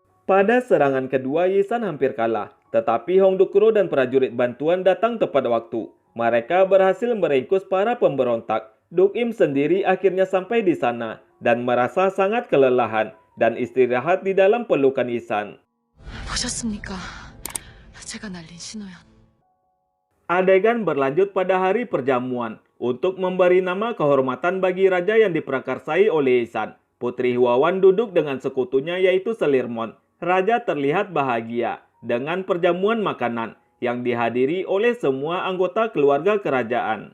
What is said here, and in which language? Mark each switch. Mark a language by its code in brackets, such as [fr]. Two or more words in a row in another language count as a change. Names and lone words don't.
[id] Pada serangan kedua, Yisan hampir kalah, tetapi Hong Dukro dan prajurit bantuan datang tepat waktu. Mereka berhasil meringkus para pemberontak. Duk Im sendiri akhirnya sampai di sana dan merasa sangat kelelahan dan istirahat di dalam pelukan Yisan. [ko] 보셨습니까? 제가 날린 신호연. [id] Adegan berlanjut pada hari perjamuan untuk memberi nama kehormatan bagi raja yang diprakarsai oleh Yisan. Putri Huawan duduk dengan sekutunya yaitu Selirmon. Raja terlihat bahagia dengan perjamuan makanan yang dihadiri oleh semua anggota keluarga kerajaan.